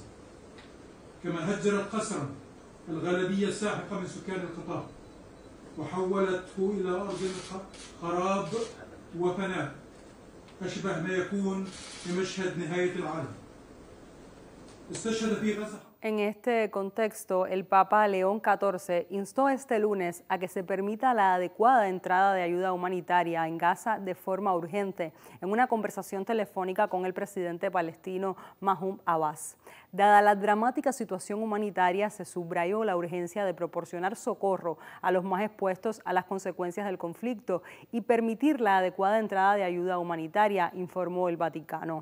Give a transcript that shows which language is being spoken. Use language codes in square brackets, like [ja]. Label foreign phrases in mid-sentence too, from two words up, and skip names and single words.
[ar] كما هجرت قسرا الغالبية الساحقة من سكان القطاع وحولته إلى أرض خراب وفناء أشبه ما يكون بمشهد نهاية العالم. استشهد في غزة. [es] En este contexto, el Papa León XIV instó este lunes a que se permita la adecuada entrada de ayuda humanitaria en Gaza de forma urgente en una conversación telefónica con el presidente palestino Mahmoud Abbas. Dada la dramática situación humanitaria, se subrayó la urgencia de proporcionar socorro a los más expuestos a las consecuencias del conflicto y permitir la adecuada entrada de ayuda humanitaria, informó el Vaticano.